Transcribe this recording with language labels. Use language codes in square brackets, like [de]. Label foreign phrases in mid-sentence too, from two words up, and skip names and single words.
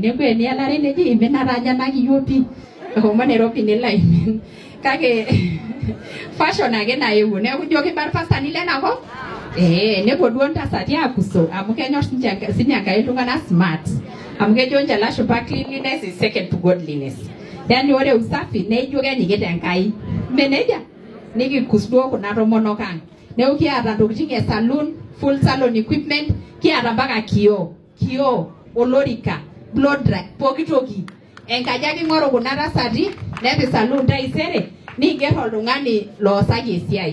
[mas] Neeku enialare neji imenata ajanaki yopi. Ehomo Nairobi nelo aimin. Kake fashion ake naewuo. Neeku jo kiba irpastani lenakop. Nepuo duo ntasati akuso amu kenyor sinye Enkai iltung'anak smart. Amu kejo nche lashumpa [en] cleanliness is second to godliness. [mas] Yani ore usafi neijo kenyikita Enkai. Meneja nikikus duo kuna tomonok ang. Neeku kiata ntokitin e salon, [en] full salon equipment, [mas] kiata mpaka kioo, olorika, [en] blow dry, [mas] pooki toki. Enkaji ake ing'oru kuna tasati nepik salon taisere niiger oltung'ani loosaki esiai.